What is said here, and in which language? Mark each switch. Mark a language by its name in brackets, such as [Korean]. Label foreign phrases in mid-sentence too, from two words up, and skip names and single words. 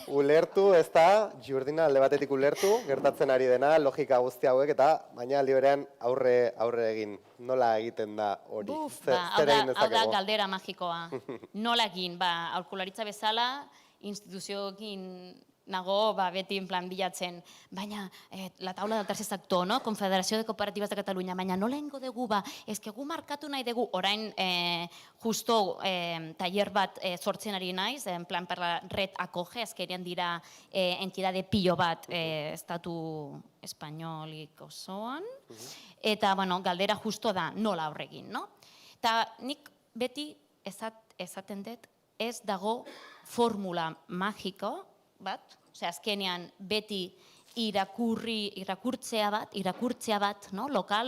[Basque] Ulertu, ez da, Jurdina alde batetik ulertu, gertatzen ari dena, logika guzti hauek, eta baina aldi berean aurre egin. Nola egiten da hori? Hau da galdera magikoa. Nola egin, aholkularitza bezala, instituzioekin nago beti [Spanish] en plan [Basque] bilatzen, baina [Catalan] la taula del tercer sector, no? [Basque] Confederació de Cooperatives de Catalunya, baina nola ingo dugu, eske gu markatu nahi dugu, orain justo taller bat sortzen ari naiz, [Spanish] en plan [Catalan] per la red acoge, [Basque] azkenean dira entidade pilo bat estatu espainolik osoan, eta, bueno, galdera justo da nola horregin, no? Eta nik beti esaten dut, ez dago formula magiko bat, azkenean beti irakurtzea bat, lokal,